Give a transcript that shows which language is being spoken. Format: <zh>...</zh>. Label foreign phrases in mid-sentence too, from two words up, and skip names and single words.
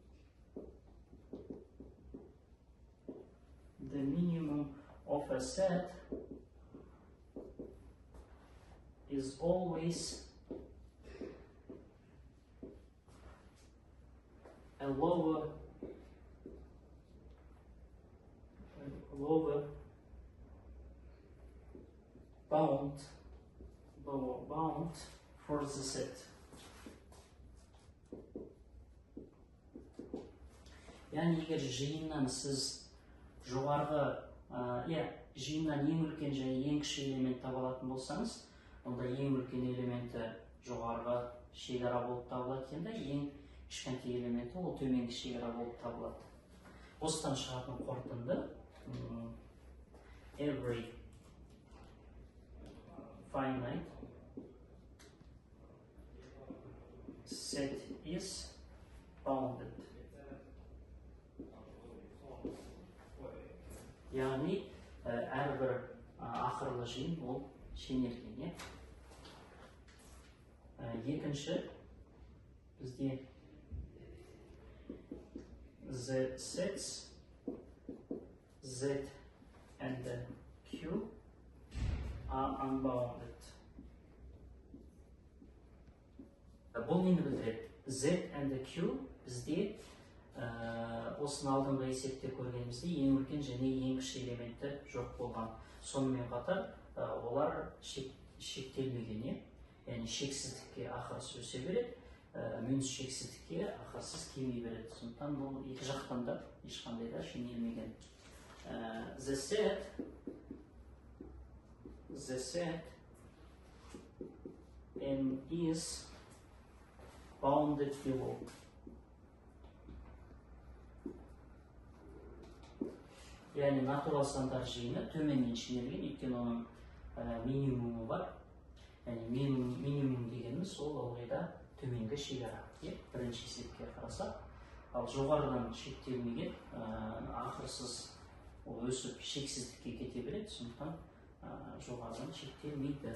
<en>of a set is always a lower bound for the set.</en> <kk>Яғни егер жиыннан сіз жоғарғы, жиыннан ең үлкен және ең кіші элемент таба алатын болсаңыз, онда ең үлкен элементі жоғарғы шекара болып табылады екен, ең кішкентай элементі ол төменгі шекара болып табылады. осыдан шығатын қорытынды</kk> <en>every finite set is bounded.</en> <kk>Яғни әрбір ақырлы жиын ол шенелген. Екінші бізде</kk> <en>the sets Z and Q are unbounded.</en> <kk>Бұл нені білдіреді? Z and Q бізде осыны алдыңғы есепте көргенімізде ең үлкен және ең кіші элементі жоқ болған. Сонымен қатар олар шектелмеген, яғни шексіздікке ақырсыз өсе береді, минус шексіздікке ақырсыз кеми береді. Сондықтан бұл екі жақтан да ешқандай да шенелмеген.</kk> <en>The set n is bounded below.</en> <kk>Яғни натурал сандар жиыны төменнен шенелген, өйткені оның минимумы бар. Яғни минимум дегеніміз ол ылғида төменгі шекара. Бірінші есепке қарасақ, ал жоғарыдан шектелмеген, ақырсыз ол өсіп шексіздікке кете береді, сондықтан жоғарыдан шектелмейді.</kk>